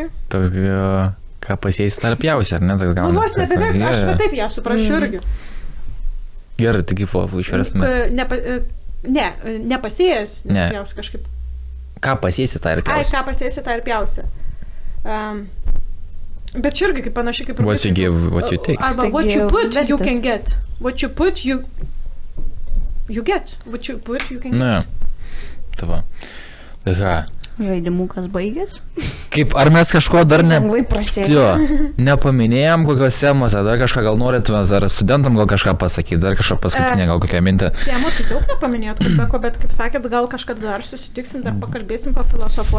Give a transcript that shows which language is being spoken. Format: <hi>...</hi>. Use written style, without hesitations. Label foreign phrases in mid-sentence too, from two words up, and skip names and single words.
<lt>Toks, ką pasėjai tarpiausia, ar ne? Vos nebeveik, aš taip ją suprasčiau irgi. Gerai, tai kaip išverstume. Ne, nepasėjęs, nepjausi kažkaip. Ką pasėsi, tą ir pjausi. Ką pasėsi, tą ir pjausi. Bet čia irgi kaip panašiai kaip...</lt> <en>What you give, what you take. Arba what you put, you can get. What you put, you get. What you put, you can get.</en> <lt>Ne, tava. Tai ką? Žaidimukas baigės. Kaip, ar mes kažko dar nepaminėjom kokios temos, dar kažką gal norėtume, dar studentam gal kažką pasakyti, dar kažką paskutinę, gal kokią mintį. Temų tai daug nepaminėjot, bet kaip sakėt, gal kažkada dar susitiksim, dar pakalbėsim, pafilosofuosim.</lt>